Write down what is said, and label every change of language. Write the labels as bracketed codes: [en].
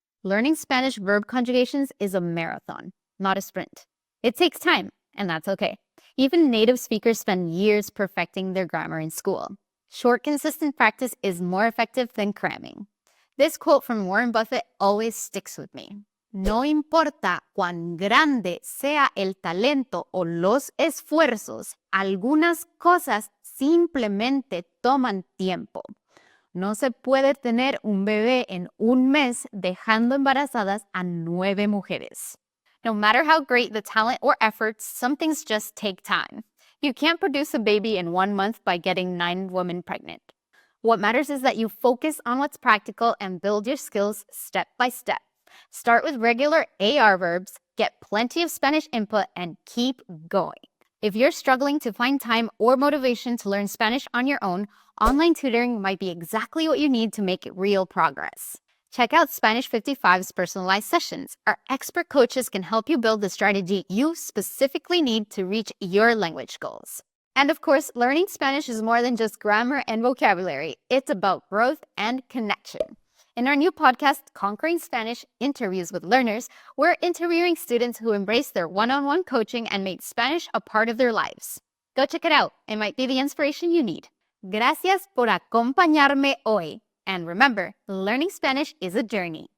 [en] Learning Spanish verb conjugations is a marathon, not a sprint. It takes time, and that's okay. Even native speakers spend years perfecting their grammar in school. Short, consistent practice is more effective than cramming. This quote from Warren Buffett always sticks with me. [es] No importa cuán grande sea el talento o los esfuerzos, algunas cosas simplemente toman tiempo. No se puede tener un bebé en un mes dejando embarazadas a 9 mujeres. [en] No matter how great the talent or efforts, some things just take time. You can't produce a baby in 1 month by getting 9 women pregnant. What matters is that you focus on what's practical and build your skills step by step. Start with regular AR verbs, get plenty of Spanish input, and keep going. If you're struggling to find time or motivation to learn Spanish on your own, online tutoring might be exactly what you need to make real progress. Check out Spanish 55's personalized sessions. Our expert coaches can help you build the strategy you specifically need to reach your language goals. And of course, learning Spanish is more than just grammar and vocabulary. It's about growth and connection. In our new podcast, Conquering Spanish Interviews with Learners, we're interviewing students who embraced their one-on-one coaching and made Spanish a part of their lives. Go check it out. It might be the inspiration you need. [es] Gracias por acompañarme hoy. [en] And remember, learning Spanish is a journey.